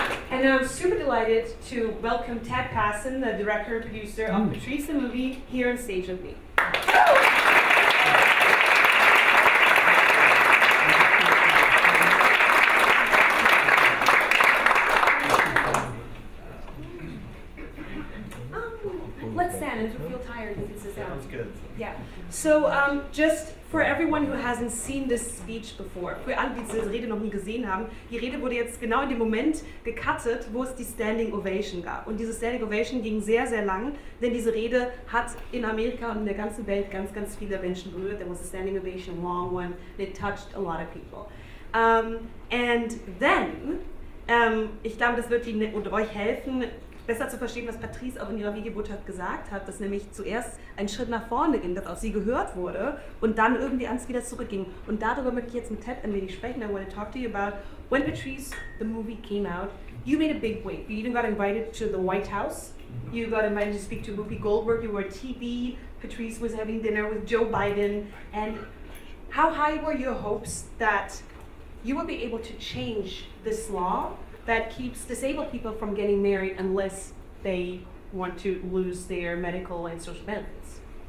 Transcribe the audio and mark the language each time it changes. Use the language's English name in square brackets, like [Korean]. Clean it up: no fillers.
[English] And I'm super delighted to welcome Ted Passon, the director and producer of Patrice the Movie, here on stage with me. Let's stand, and if you feel tired, you can sit down. Sounds good. Yeah. So, just for everyone who hasn't seen this speech before, [German] für alle, die diese Rede noch nie gesehen haben, die Rede wurde jetzt genau in dem Moment gecuttet, wo es die Standing Ovation gab. Und diese Standing Ovation ging sehr, sehr lang, denn diese Rede hat in Amerika und in der ganzen Welt ganz, ganz viele Menschen berührt. [English] There was a standing ovation, a long one, and it touched a lot of people. And then, [German] ich glaube, das wird Ihnen und euch helfen, besser zu verstehen, was Patrice auch in ihrer Videobotschaft gesagt hat, dass nämlich zuerst ein Schritt nach vorne ging, dass auch sie gehört wurde und dann irgendwie ans wieder zurückging. Und darüber möchte ich jetzt mit Ted ein wenig sprechen. [English] I want to talk to you about when Patrice, the movie, came out. You made a big wave. You even got invited to the White House. You got invited to speak to Whoopi Goldberg. You were on TV. Patrice was having dinner with Joe Biden. And how high were your hopes that you would be able to change this law that keeps disabled people from getting married unless they want to lose their medical and social benefits?